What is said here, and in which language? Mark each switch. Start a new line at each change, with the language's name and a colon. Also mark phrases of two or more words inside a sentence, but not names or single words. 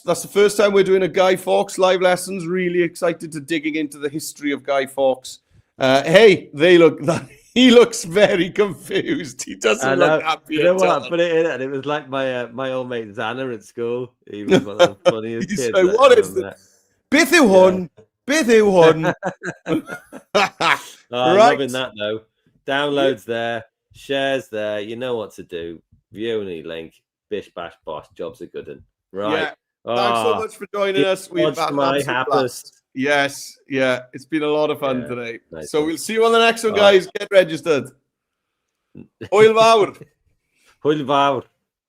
English: That's the first time we're doing a Guy Fawkes live lessons. Really excited to digging into the history of Guy Fawkes. He looks very confused. He doesn't look happy. You know what? I put it in and it was like my old mate Xana at school. He was one of the funniest kids. Like, what is this?
Welsh: Beth yw hwn?
English: Loving that though. Downloads there, shares there. You know what to do. View only link. Bish bash bosh. Jobs are good. Right. Yeah. Thanks so much for joining us. We've had my happest. Yes. Yeah. It's been a lot of fun today. Nice. So we'll see you on the next one, guys. Get registered.
Welsh: Hwyl fawr. Hwyl fawr.